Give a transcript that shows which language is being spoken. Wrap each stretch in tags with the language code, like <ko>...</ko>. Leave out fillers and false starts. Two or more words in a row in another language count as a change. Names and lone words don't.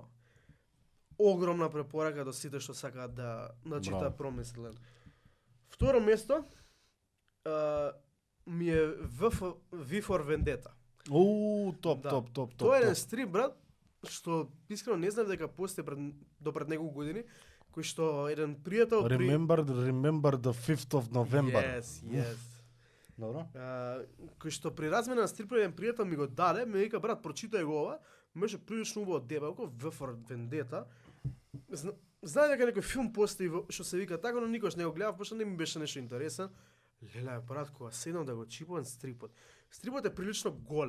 <mk>Огромна препорака до сите што сакаат да читаат промислен. Второ место ми е V for Vendetta. Топ. Тоа е еден стрип, брат, што искрено не знам дека постои до пред неколку години, кој што еден пријател</mk> <en>Remember the 5th of November. Yes.</en> <mk>Добро. Кој што при размена на стрипови еден пријател ми го даде, ми вика брат, прочитај го ова, беше прилично убаво дебелко, V for Vendetta. Знае дека некој филм постои што се вика така, но никош не го гледав, пошто не ми беше нешто интересен. Леле, брат, кога седнам да го чипувам стрипот. Стрипот е прилично голем.</mk>